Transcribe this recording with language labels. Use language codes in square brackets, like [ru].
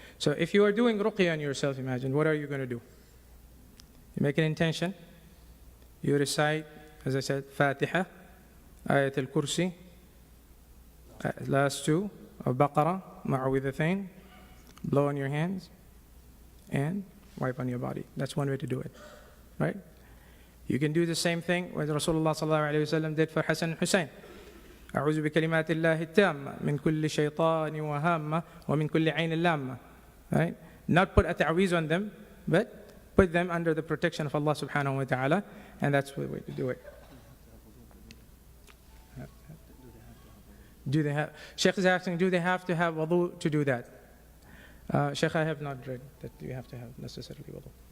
[en] So if you are doing ruqya on yourself, imagine, what are you going to do? You make an intention, you recite, as I said, Fatiha, Ayat al-Kursi, last two of Baqarah, Ma'awidhathain, blow on your hands, and wipe on your body. That's one way to do it, right? You can do the same thing what Rasulullah sallallahu alayhi wa sallam did for Hassan and Hussein. [ar] أعوذ بكلمات الله التامة من كل شيطان وهامة ومن كل عين لامة. [en] Right? Not put a ta'weez on them, but put them under the protection of Allah subhanahu wa ta'ala, and that's the way to do it. Do they have? Sheikh is asking, do they have to have wudu to do that? Sheikh, I have not read that you have to have necessarily wudu.